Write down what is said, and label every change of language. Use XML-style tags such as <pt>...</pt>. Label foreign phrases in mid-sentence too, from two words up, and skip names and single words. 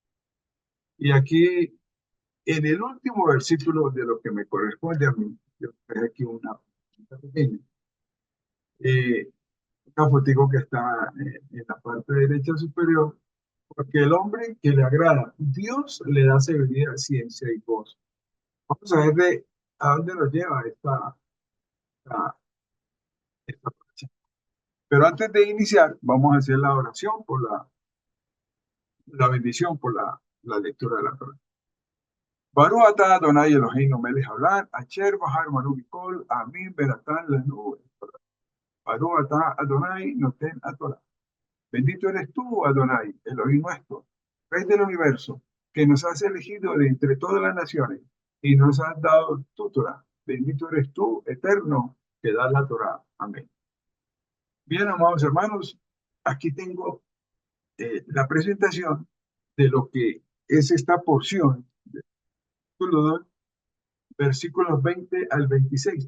<es>Y aquí, en el último versículo de lo que me corresponde a mí, yo traje aquí una pequeña, eh, una fotico que está en la parte derecha superior, porque el hombre que le agrada, Dios le da sabiduría, ciencia y gozo. Vamos a ver a dónde nos lleva esta, esta frase. Pero antes de iniciar, vamos a hacer la oración por la bendición, por la lectura de la palabra.</es> <he>ברוך אתה אדני אלהינו מלך העולם אשר בחר בנו מכל העמים ונתן לנו. ברוך אתה אדני נותן תורה.</he> <es>Bendito eres tú, Adonai, Elohim nuestro, Rey del universo, que nos has elegido de entre todas las naciones y nos has dado tu Torah. Bendito eres tú, eterno, que das la Torah. Amén. Bien, amados hermanos, aquí tengo la presentación de lo que es esta porción, capítulo 2, versículos 20 al 26.</es>